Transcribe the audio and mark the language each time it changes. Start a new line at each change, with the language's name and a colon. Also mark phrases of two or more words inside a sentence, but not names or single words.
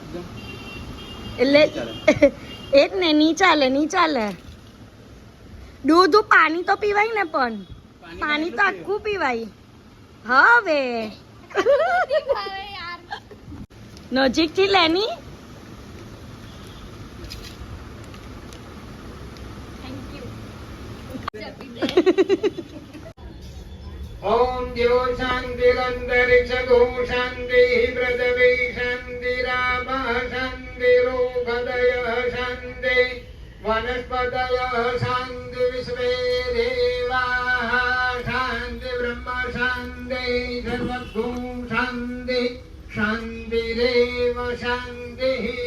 Gujarati: એટલે એ જ ને નહીં ચાલે દૂધ પાણી તો પીવાય ને પણ પાણી તો આખું પીવાય હવે નજીકથી લેની
Sanskrit: ओम देव शांतिरंतरिक्षगो शांति पृथ्वी शांतिराप शांतिरोगदय शांति वनस्पतय शांति विश्वे देवाः शांति ब्रह्म शांति सर्वभू शांति शांतिरेव शांतिः